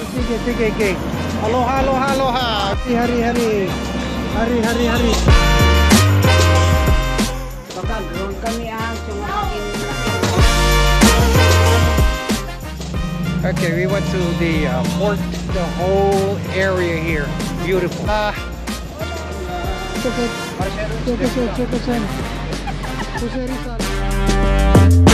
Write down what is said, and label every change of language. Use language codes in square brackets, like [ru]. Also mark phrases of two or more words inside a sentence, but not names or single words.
[tl] sige, sige. Aloha, aloha, aloha. Hari, hari. Hari, hari, hari. Baka doon kami ang sumakin. [en] Okay, we went to the port, the whole area here. Beautiful. Check us in. Jose Rizal.